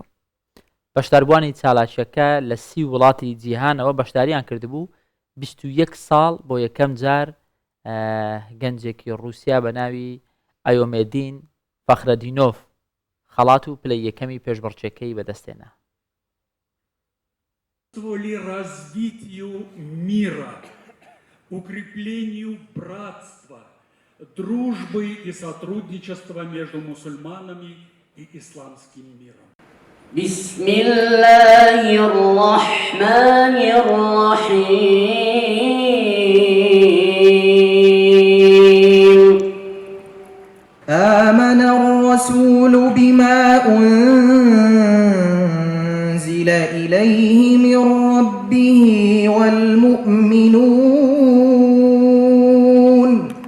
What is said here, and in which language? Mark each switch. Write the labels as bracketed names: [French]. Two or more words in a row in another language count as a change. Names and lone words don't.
[Central Kurdish] بەشداربووانی چالاکیەکە لە 30 وڵاتی جیهانەوە بەشداریان کردبوو 21 ساڵ بۆ یەکەم جار گەنجێکی رووسیا بە ناوی ئایۆمێدین فەخرەدینۆف خەڵات و پلەی یەکەمی پێشبڕچێکەی بەدەستێنا [Russian] развитию мира, укреплению братства, дружбы и сотрудничества между мусульманами и исламским миром. [Arabic] بسم الله الرحمن الرحيم آمن الرسول بما أنزل إليه من ربه والمؤمنون